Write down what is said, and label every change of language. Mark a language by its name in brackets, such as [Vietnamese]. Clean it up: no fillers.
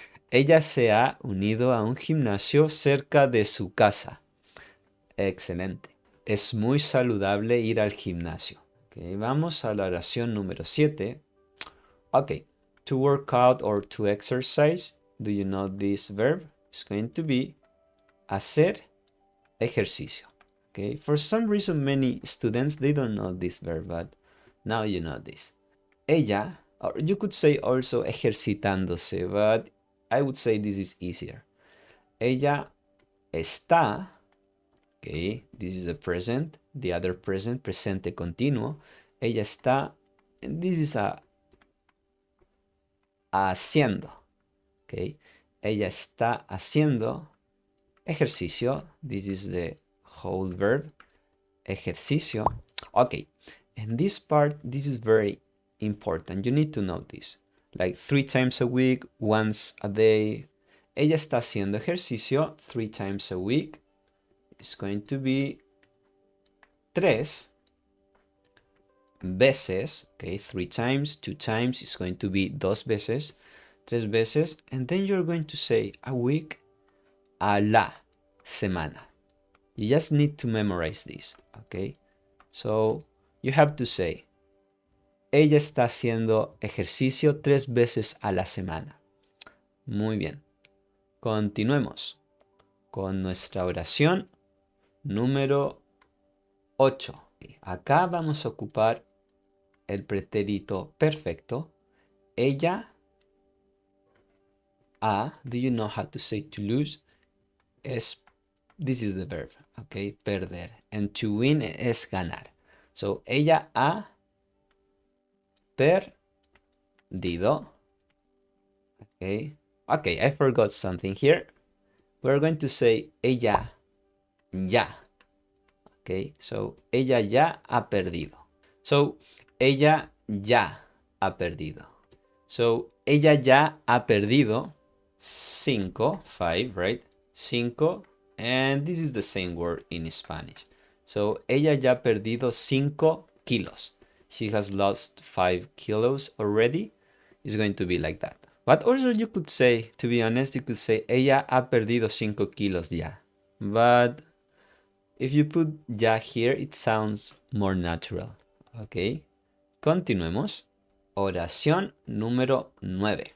[Spanish] Ella se ha unido a un gimnasio cerca de su casa. Excelente. Es muy saludable ir al gimnasio. Ok, vamos a la oración número 7. [English] Ok, to work out or to exercise, do you know this verb? It's going to be [Spanish] hacer ejercicio. [English] Okay, for some reason many students, they don't know this verb, but now you know this. Ella, or you could say also [Spanish] ejercitándose, [English] but I would say this is easier. [Spanish] Ella está, [English] okay, this is the present, the other present, [Spanish] presente continuo. Ella está, [English] and this is a [Spanish] haciendo, [English] okay. [Spanish] Ella está haciendo ejercicio. [English] This is the whole verb, ejercicio. Okay, and this part, this is very important. You need to know this. Like 3 times a week, once a day. [Spanish] Ella está haciendo ejercicio [English] 3 times a week. It's going to be [Spanish] 3 veces. [English] Okay, 3 times, 2 times is going to be [Spanish] 2 veces, 3 veces. [English] And then you're going to say a week, [Spanish] a la semana. [English] You just need to memorize this, okay? So you have to say, [Spanish] ella está haciendo ejercicio 3 veces a la semana. Muy bien. Continuemos con nuestra oración número 8. Acá vamos a ocupar el pretérito perfecto. Ella ha, [English] do you know how to say to lose? This is the verb, okay, [Spanish] perder. [English] And to win [Spanish] es ganar. So, ella ha perdido. [English] Okay, okay, I forgot something here. We're going to say [Spanish] ella ya. Okay, so ella ya ha perdido. So, ella ya ha perdido. So, ella ya ha perdido 5, right? [English] 5, and this is the same word in Spanish. [Spanish] So, ella ya ha perdido 5 kilos. [English] She has lost 5 kilos already. It's going to be like that. But also you could say, to be honest, you could say, [Spanish] ella ha perdido 5 kilos ya. [English] But if you put ya here, it sounds more natural. [Spanish] Okay, continuemos. Oración número 9.